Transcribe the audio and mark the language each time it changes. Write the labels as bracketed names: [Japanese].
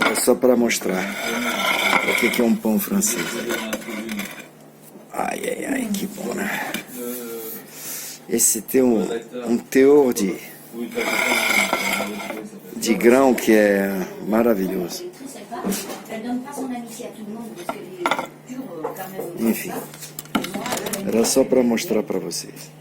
[Portuguese] É só para mostrar o que é um pão francês. Ai, ai, ai, que bom, né? Esse tem um teor de grão que é maravilhoso. [French] Elle est très sympa. Elle donne pas son amitié à tout le monde parce qu'elle est dure quand même. [Portuguese] Enfim, era só para mostrar para vocês.